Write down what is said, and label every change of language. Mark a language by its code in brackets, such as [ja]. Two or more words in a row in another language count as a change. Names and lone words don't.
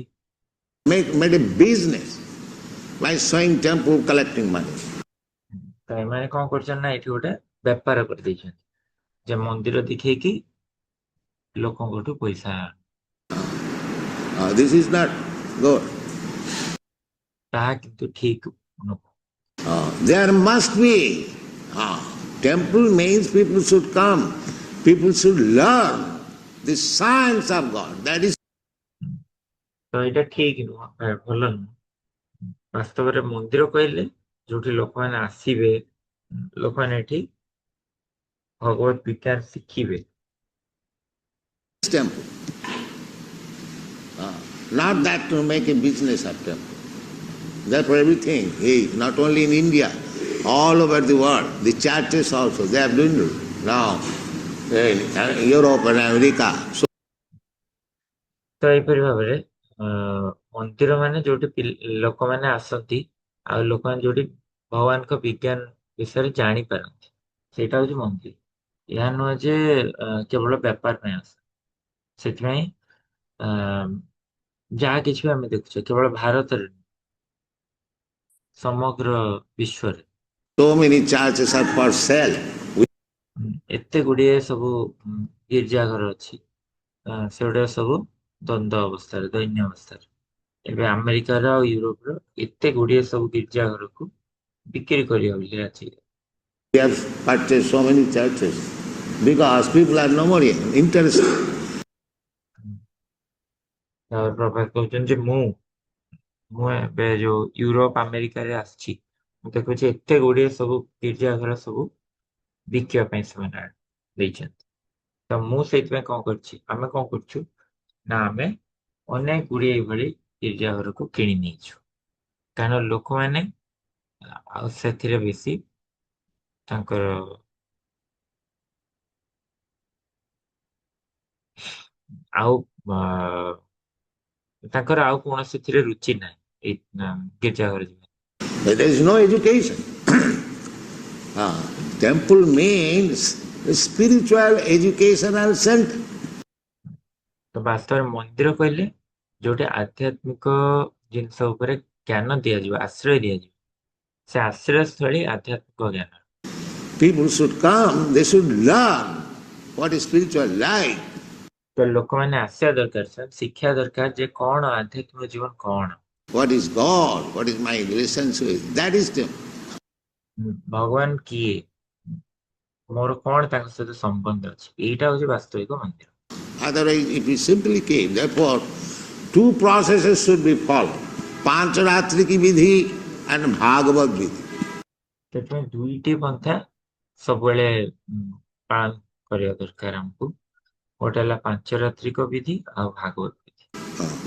[en] made a business by showing temple, collecting money. [or] ତ ଏମାନେ କଣ କରୁଛନ୍ତି ନା ଏଠି ଗୋଟେ ବେପାର କରିଦେଇଛନ୍ତି, ଯେ ମନ୍ଦିର ଦେଖେଇକି ଲୋକଙ୍କଠୁ ପଇସା। [en] This is not good. [or] ତାହା କିନ୍ତୁ ଠିକ ନୁହଁ। [en] There must be. Temple means people should come. People should learn the science of God. That is. [or] ତ ଏଇଟା ଠିକ ନୁହଁ, ଭଲ ନୁହଁ। ବାସ୍ତବରେ ମନ୍ଦିର କହିଲେ ଯୋଉଠି ଲୋକମାନେ ଆସିବେ, ଲୋକମାନେ ଏଠି ଭଗବତ ବିଜ୍ଞାନ ଶିଖିବେ। [en] Temple. Not that to make a business of temple. Therefore everything, not only in India, all over the world, the churches also, they have dwindled now in Europe and America. So, [or] ତ ଏହିପରି ଭାବରେ ମନ୍ଦିର ମାନେ ଯୋଉଠି ଲୋକମାନେ ଆସନ୍ତି, ଆଉ ଲୋକମାନେ ଯୋଉଠି ଭଗବାନଙ୍କ ବିଜ୍ଞାନ ବିଷୟରେ ଜାଣିପାରନ୍ତି, ସେଇଟା ହଉଛି ମନ୍ଦିର। ଏହା ନୁହଁ ଯେ କେବଳ ବେପାର ପାଇଁ ଆସ। ସେଥିପାଇଁ ଯାହା କିଛି ବି ଆମେ ଦେଖୁଛେ କେବଳ ଭାରତରେ ନୁହେଁ, ସମଗ୍ର ବିଶ୍ୱରେ [en] so many churches are for sale. [or] ଏତେ ଗୁଡିଏ ସବୁ ଗିର୍ଜା ଘର ଅଛି, ସେଗୁଡା ସବୁ ଦ୍ୱନ୍ଦ ଅବସ୍ଥାରେ, ଦୈନ୍ୟ ଅବସ୍ଥାରେ। ଏବେ ଆମେରିକାର ଆଉ ୟୁରୋପର ଏତେ ଗୁଡିଏ ସବୁ ଗିର୍ଜା ଘରକୁ ବିକ୍ରି କରିବା ବୋଲି ରାଜି। [en] We have purchased so many churches because people are no more interested. [or] ପ୍ରଭାତ କହୁଛନ୍ତି ଯେ ମୁଁ ଏବେ ଯୋଉ ୟୁରୋପ ଆମେରିକାରେ ଆସିଛି, ମୁଁ ଦେଖୁଛି ଏତେ ଗୁଡିଏ ସବୁ ଗିର୍ଜା ଘର ସବୁ ବିକିବା ପାଇଁ ସେମାନେ ଦେଇଛନ୍ତି। ତ ମୁଁ ସେଇଥିପାଇଁ କଣ କରିଛି, ଆମେ କଣ କରୁଛୁ ନା ଆମେ ଅନେକ ଗୁଡିଏ ଏଇଭଳି ଗିର୍ଜା ଘରକୁ କିଣି ନେଇଛୁ, କାରଣ ଲୋକମାନେ ଆଉ ସେଥିରେ ବେଶୀ ତାଙ୍କର ଆଉ ତାଙ୍କର ଆଉ କୌଣସିଥିରେ ରୁଚି ନାହିଁ ଏଇ ଗିର୍ଜା ଘର ଯିବା। [en] There is no education. Temple means spiritual educational center. [or] ତ ବାସ୍ତବରେ ମନ୍ଦିର କହିଲେ ଯୋଉଠି ଆଧ୍ୟାତ୍ମିକ ଜିନିଷ ଉପରେ ଜ୍ଞାନ ଦିଆଯିବ, ଆଶ୍ରୟ ଦିଆଯିବ, ସେ ଆଶ୍ରୟସ୍ଥଳୀ ଆଧ୍ୟାତ୍ମିକ ଜ୍ଞାନ। [en] People should come, they should learn what is spiritual life. [or] ତ ଲୋକମାନେ ଆସିବା ଦରକାର, ସାର୍ ଶିକ୍ଷା ଦରକାର ଯେ କଣ ଆଧ୍ୟାତ୍ମିକ ଜୀବନ, କଣ [en] What is God? What is my relationship with? That is the. [or] ଭଗବାନ କିଏ, ମୋର କଣ ତାଙ୍କ ସହିତ ସମ୍ବନ୍ଧ ଅଛି, ଏଇଟା ହଉଛି ବାସ୍ତବିକ ମନ୍ଦିର। [en] Otherwise, if we simply came, therefore, two processes should be followed: Pancharatri ki vidhi and Bhagavad vidhi. [or] ସେଥିପାଇଁ ଦୁଇଟି ପନ୍ଥା ସବୁବେଳେ ପାଳନ କରିବା ଦରକାର ଆମକୁ। ଗୋଟେ ହେଲା ପାଞ୍ଚରାତ୍ରିକ ବିଧି ଆଉ ଭାଗବତ ବିଧି।